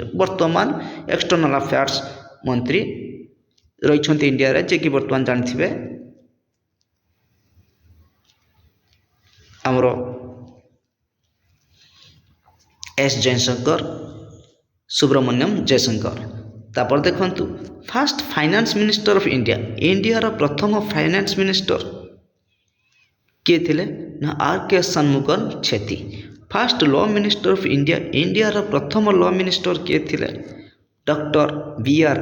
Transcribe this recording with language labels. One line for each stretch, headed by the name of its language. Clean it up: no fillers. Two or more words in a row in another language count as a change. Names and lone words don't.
Odia: ବର୍ତ୍ତମାନ
English: external affairs
Odia: ମନ୍ତ୍ରୀ ରହିଛନ୍ତି ଇଣ୍ଡିଆରେ, ଯିଏକି ବର୍ତ୍ତମାନ ଜାଣିଥିବେ ଆମର S ଜୟଶଙ୍କର ସୁବ୍ରମଣ୍ୟମ ଜୟଶଙ୍କର। ତାପର ଦେଖନ୍ତୁ
English: fast finance minister of India,
Odia: ଇଣ୍ଡିଆ ରା ପ୍ରଥମ
English: finance minister
Odia: କିଏ ଥିଲେ ନା ଆର କେ ଷଣମୁଗମ ଛେତ୍ରୀ।
English: fast law minister of India,
Odia: ଇଣ୍ଡିଆ ରା ପ୍ରଥମ
English: law minister
Odia: କିଏ ଥିଲେ ଡକ୍ଟର ବି.ଆର.